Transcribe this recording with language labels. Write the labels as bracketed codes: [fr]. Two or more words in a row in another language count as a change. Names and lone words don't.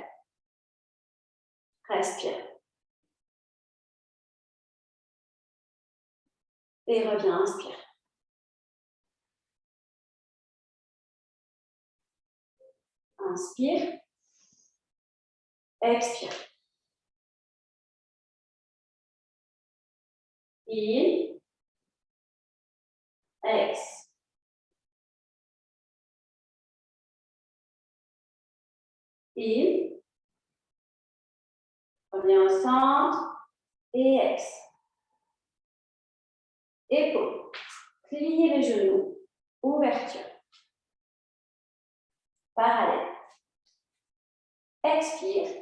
[fr] Respire. Et reviens, inspire. Inspire. Expire. In. Ex. In. Reviens au centre. Et ex. Épaules. Pliez les genoux. Ouverture. Parallèle. Expire.